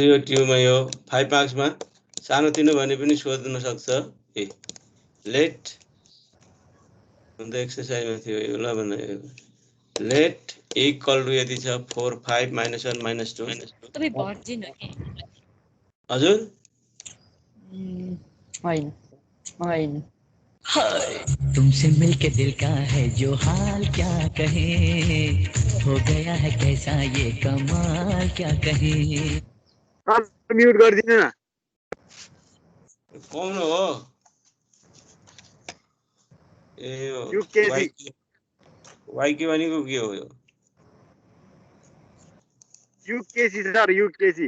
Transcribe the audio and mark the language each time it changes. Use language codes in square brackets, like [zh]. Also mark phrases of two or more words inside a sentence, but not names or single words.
[ne] यो ट्युमा यो 5 मार्क्समा सानो तिनो भने पनि सोध्न सक्छ ए लेट अन्त एक्सरसाइजमा थियो यो ल भने [en] let equal to [ne] यति छ 4 5 -1 -2 तपाईं भर्जिन हो के हजुर होइन [hi] हाय तुमसे मिलके दिल का है जो हाल क्या कहें हो गया है कैसा ये कमाल क्या कहें [ne] म्युट गरिदिनु न [hi] कौन हो ए [ne] युकेजी वाइके भनेको के हो यो युकेजी सर युकेजी